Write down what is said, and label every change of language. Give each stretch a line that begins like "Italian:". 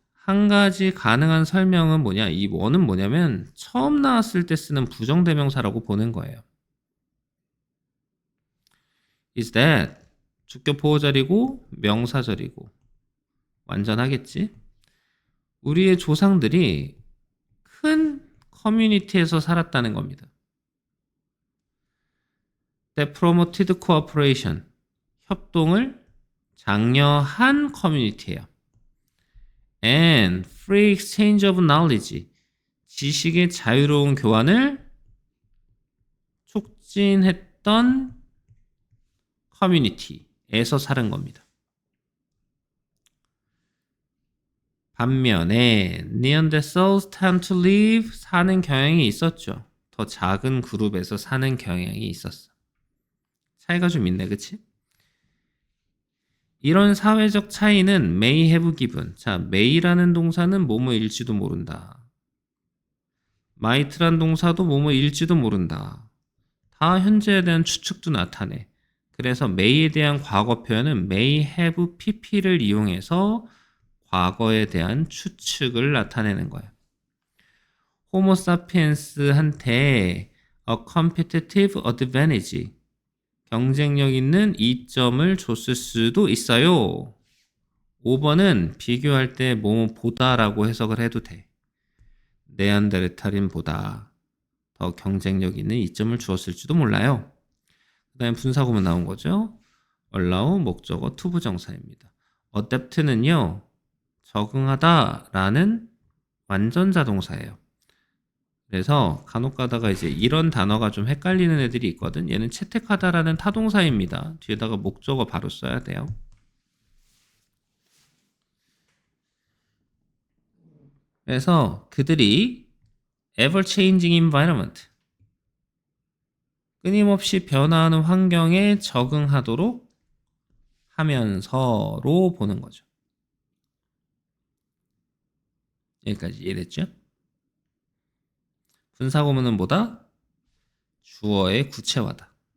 Korean: 한 가지 가능한 설명은 뭐냐? 이 one은 뭐냐면 처음 나왔을 때 쓰는 부정대명사라고 보는 거예요. is that 주격 보호절이고 명사절이고 완전하겠지? 우리의 조상들이 큰 커뮤니티에서 살았다는 겁니다.
English: That promoted cooperation.
Korean: 협동을 장려한 커뮤니티예요.
English: And free exchange of knowledge.
Korean: 지식의 자유로운 교환을 촉진했던 커뮤니티에서 살은 겁니다. 반면에
English: Neanderthals tend to live
Korean: 사는 경향이 있었죠. 더 작은 그룹에서 사는 경향이 있었어. 차이가 좀 있네, 그치? 이런 사회적 차이는
English: may have given.
Korean: 자, may라는 동사는 뭐뭐일지도 모른다. might란 동사도 뭐뭐일지도 모른다. 다 현재에 대한 추측도 나타내. 그래서 may에 대한 과거 표현은 may have pp를 이용해서 과거에 대한 추측을 나타내는 거야. 호모 사피엔스한테
English: a competitive advantage.
Korean: 경쟁력 있는 이점을 줬을 수도 있어요. 5번은 비교할 때 뭐뭐보다라고 해석을 해도 돼. 네안데르탈인보다 더 경쟁력 있는 이점을 주었을지도 몰라요. 그 다음에 분사구문 나온 거죠. allow 목적어 투부정사입니다. adapt는요. 적응하다 라는 완전자 동사예요. 그래서 간혹 가다가 이제 이런 단어가 좀 헷갈리는 애들이 있거든. 얘는 채택하다라는 타동사입니다. 뒤에다가 목적어 바로 써야 돼요. 그래서 그들이
English: ever changing environment
Korean: 끊임없이 변화하는 환경에 적응하도록 하면서로 보는 거죠. 여기까지 이해됐죠? 분사구문은 뭐다? 주어의 구체화다.